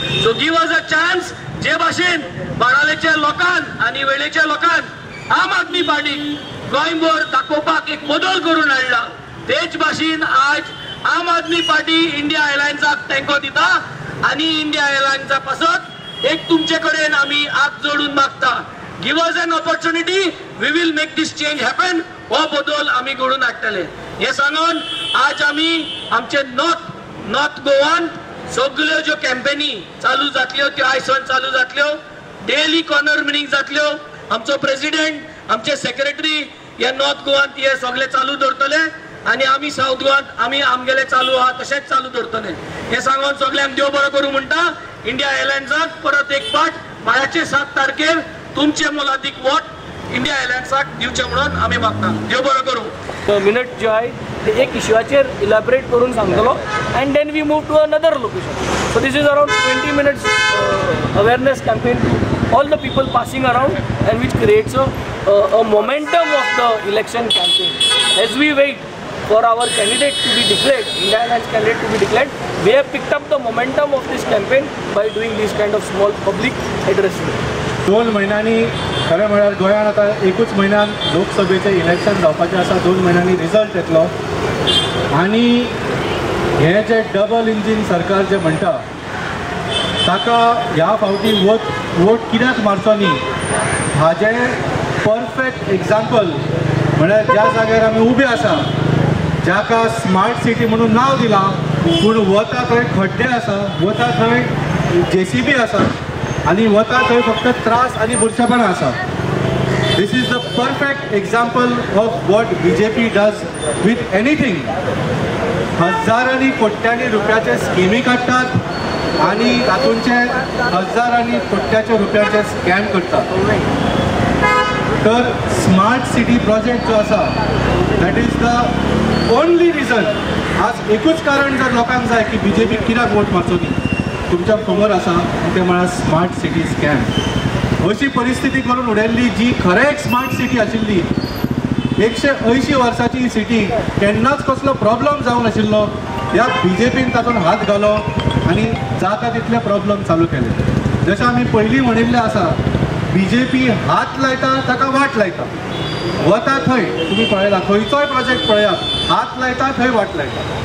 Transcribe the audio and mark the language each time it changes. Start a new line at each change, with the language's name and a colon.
English: So give us a chance.
Goan Konkani: जे भाशेन बारावेच्या लोकांन आनी वेळेच्या लोकांन आम आदमी पार्टीक गोंयभर दाखोवपाक एक बदल करून हाडला, तेच भाशेन आज आम आदमी पार्टी इंडिया अलायन्साक तेंको दिता. आनी इंडिया अलायन्सा पासत एक तुमचे कडेन आमी हात जोडून मागता.
English: Give us an opportunity, we will make this change happen.
Goan Konkani: हो बदल आमी घडोवन हाडटले हे सांगून आज आमी आमचे नॉर्थ गोवान सगळ्यो ज्यो कॅम्पेनी चालू जातल्यो त्यो आयसून चालू जातल्यो. डेली कॉर्नर मिटींग जातल्यो. आमचो प्रेसिडेंट, आमचे सेक्रेटरी हे नॉर्थ गोवान हे सगळे चालू दवरतले आनी आमी साऊथ गोवान आमी आमगेले चालू आहा तशेंच चालू दवरतले. हे सांगून सगळ्यांक देव बरो करूं म्हणटा. इंडिया अलायन्साक परत एक फावट मायाचे 7 तारखेर तुमचे मोलादीक वोट इंडिया अलायन्साक दिवचे म्हणून आमी मागता. देव बरो करूं. मिनट जो आहे ते एक इश्यूचेर इलॅबरेट करून सांगतलो
English: And then we move to another location. So this is around 20 minutes awareness campaign to all the people passing around and which creates a momentum of the election campaign. As we wait for our candidate to be declared, India Alliance candidate to be declared, we have picked up the momentum of this campaign by doing these kind of small public addressing.
Goan Konkani: 2 महिन्यांनी खरें म्हळ्यार गोंयांत आतां एकूच म्हयन्यान लोकसभेचें election जावपाचें आसा. 2 महिन्यांनी रिजल्ट येतलो आनी हें जें डबल इंजीन सरकार जें म्हणटा ताका ह्या फावटी वोट कित्याक मारचो न्ही हाजें परफेक्ट एग्जाम्पल म्हळ्यार ज्या जाग्यार आमी उबे आसा, जाका स्मार्ट सिटी म्हणून नांव दिलां, पूण वता थंय खड्डे आसा, वता थंय JCB आसा आनी वता थंय फक्त त्रास आनी बुरशेपणां आसा.
English: This is the perfect example of what BJP does with anything.
Goan Konkani: हजारांनी कोट्यांनी रुपयाचे स्किमी काडटात आनी तातूंचे हजारांनी कोट्याचे रुपयाचे स्कॅम करतात. तर स्मार्ट सिटी प्रोजेक्ट जो आसा,
English: That is the only reason.
Goan Konkani: आज एकूच कारण जर लोकांक जाय की BJP कित्याक वोट मारचो न्ही, तुमच्या खबर आसा, ते म्हळ्यार स्मार्ट सिटी स्कॅम. अशी परिस्थिती करून उडयल्ली जी खरेंच स्मार्ट सिटी आशिल्ली. 180 वर्सांची ही सिटी, केन्नाच कसलो प्रॉब्लम जावंक नाशिल्लो. ह्या BJPन तातूंत हात घालो आनी जाता तितले प्रॉब्लम चालू केले. जशें आमी पयलीं म्हणिल्लें आसा, BJP हात लायता ताका वाट लायता. वता थंय तुमी पळयला, खंयचोय प्रोजेक्ट पळयात, हात लायता थंय वाट लायता.